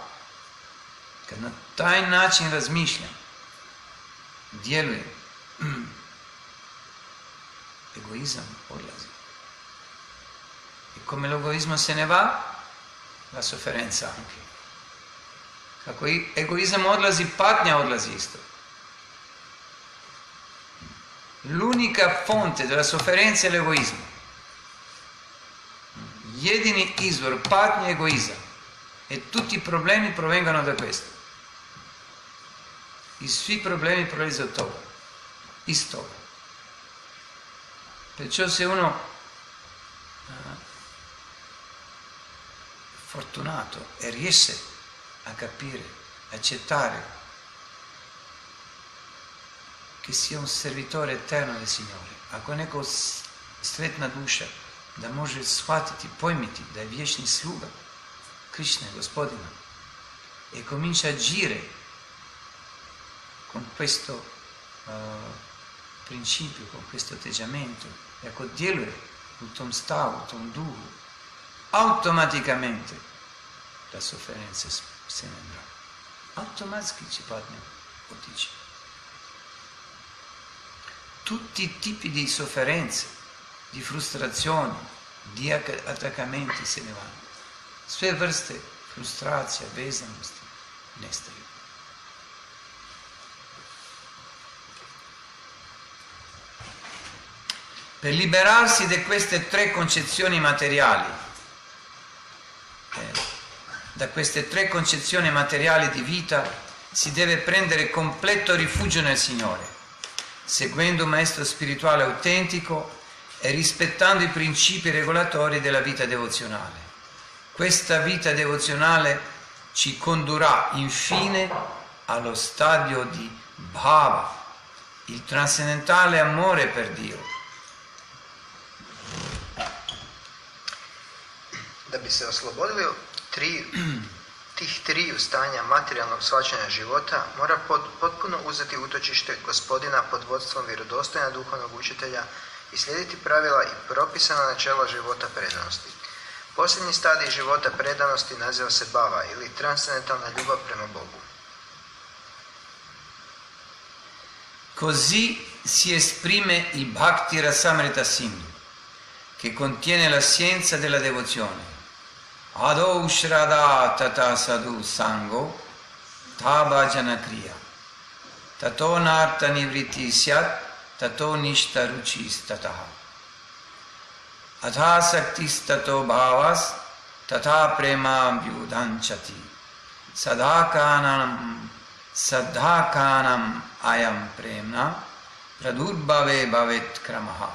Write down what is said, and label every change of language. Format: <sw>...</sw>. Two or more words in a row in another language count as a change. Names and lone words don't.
<hr>Kad na taj način razmišljam, djelujem, egoizam odlazi.</hr> <it>E come l'egoismo se ne va, la sofferenza anche.</it> <hr>Kako egoizam odlazi, patnja odlazi isto.</hr> <it>L'unica fonte della sofferenza è l'egoismo.</it> <hr>Jedini izvor patnje je egoizam.</hr> <it>E tutti i problemi provengono da questo.</it> <hr>I svi problemi</hr> <it>provengono da</it> <hr>toga. Iz toga.</hr> <it>Perciò se uno è fortunato e riesce a capire, accettare che sia un servitore eterno del Signore,</it> <hr>ako neko sretna duša da može shvatiti, pojmiti da je vječni sluga Krishne, Gospodina,</hr> <it>e comincia a agire con questo principio, con questo atteggiamento, e</it> <hr>ako djeluje u tom stavu, u tom duhu,</hr> <it>automaticamente la sofferenza se ne andrà.</it> <hr>Automatski će patnja otići.</hr> <it>Tutti i tipi di sofferenze, di frustrazioni, di attaccamenti se ne vanno.</it> <hr>Sve vrste frustracija, vezanosti nestaju.</hr> <it>Per liberarsi di queste tre concezioni materiali, da queste tre concezioni materiali di vita, si deve prendere completo rifugio nel Signore, seguendo un maestro spirituale autentico e rispettando i principi regolatori della vita devozionale. Questa vita devozionale ci condurrà infine allo stadio di bhava, il trascendentale amore per Dio.</it> <hr>Da bi se oslobodili tih triju stanja materijalnog shvaćanja života, mora potpuno uzeti utočište Gospodina pod vodstvom vjerodostojna duhovnog učitelja i slijediti pravila i propisana načela života predanosti. Posljednji stadij života predanosti naziva se bhava ili transcendentalna ljubav prema Bogu.</hr> <it>Così si esprime il Bhakti Rasamrita Sindhu, che contiene la scienza della devozione.</it> <sa>Adho Shrada Tata Sadhu Sango Bhajana Kriya Tato Narta Nivriti Syat Tato Nishta Ruchis Tataha Atha Saktis Tato Bhavas Tata Prema Vyudanchati Sadhakanam Ayam Premna Pradurbhave Bhavet Kramaha.</sa>